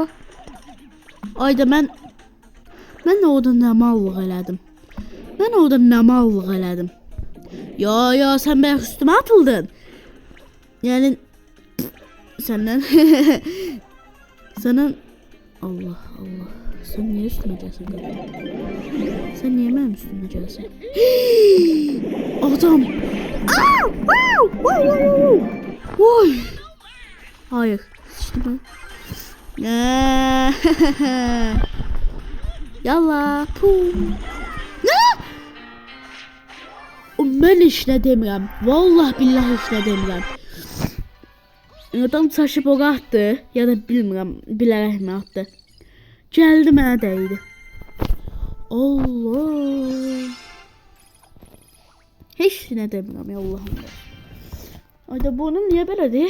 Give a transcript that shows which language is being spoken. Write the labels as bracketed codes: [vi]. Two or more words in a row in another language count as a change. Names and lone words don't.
[az] Ayda mən orada nə mallıq elədim. Ya sən bəyək üstümə atıldın. Yəni səndən səndən Allah. [tr] Sen niye üstüme gelsin? Sen niye benim üstüme gelsin? Adam. Oy. Hayır. İşte ben. Yallah. Pum. Ne? [az] Ben işlə demirəm. Vallahi billahi işlə demirəm. Adam çaşıb o atdı. Ya da bilmirəm. Bilərək mi atdı? Geldi mənə dəydi. Allah. Heç nə demirəm ya Allahım. Ayda bunun niyə belədir?